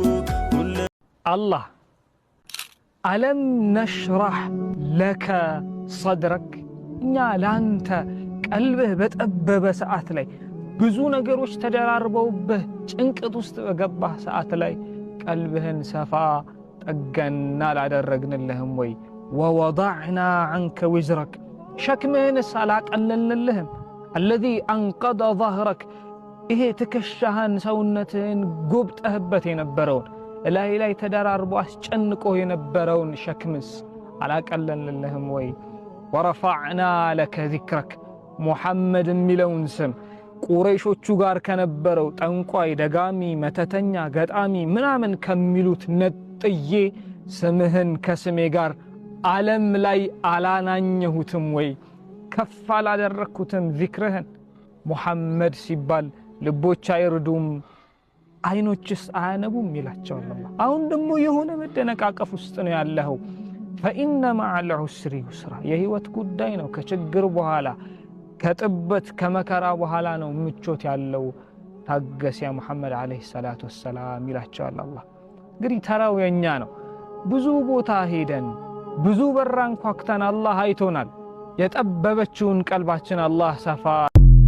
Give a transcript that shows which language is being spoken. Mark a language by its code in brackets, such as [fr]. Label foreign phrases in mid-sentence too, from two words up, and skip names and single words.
[am] አላህ [ar] ألم نشرح لك صدرك [am] እኛ ላንተ ቀልብህ በጠበበ ሰዓት ላይ ብዙ ነገሮች ተደራርበውብህ ጭንቀት ውስጥ በገባህ ሰዓት ላይ ቀልብህን ሰፋ ጠገና ላደረግንልህም ወይ [ar] ووضعنا عنك وزرك [am] ሸክምህን ሳላቀለልንልህም [ar] الذي انقض [am] ظهرك ይሄ ትከሻህን ሰውነትህን ጎብጠህበት የነበረውን ላይ ተደራርቦ አስጨንቆ የነበረውን ሸክምስ አላቀለልንልህም ወይ [ar] ورفعنا لك ذكرك [am] محمد የሚለውን ስም ቁረይሾቹ ጋር ከነበረው ጠንቋይ ደጋሚ መተተኛ ገጣሚ ምናምን ከሚሉት ነጥዬ ስምህን ከስሜ ጋር ዓለም ላይ አላናኘሁትም ወይ ከፍ አላደረኩትም ዚክርህን ሙሐመድ ሲባል ልቦች አይርዱም አይኖችስ አያነቡም ይላቸዋል አላህ አሁን ደግሞ የሆነ መደነቃቀፍ ውስጥ ነው ያለው [ar] فإن مع العسر يسرا [am] የህይወት ጉዳይ ነው ከችግር በኋላ ከጥበት ከመከራ በኋላ ነው ምቾት ያለው ታገስ [ar] يا محمد عليه الصلاة والسلام [am] ይላቸዋል አላህ እንግዲህ ተራው የኛ ነው ብዙ ቦታ ሄደን ብዙ በራን ኳክተን አላህ አይቶናል የጠበበችውን ቀልባችን አላህ ሰፋ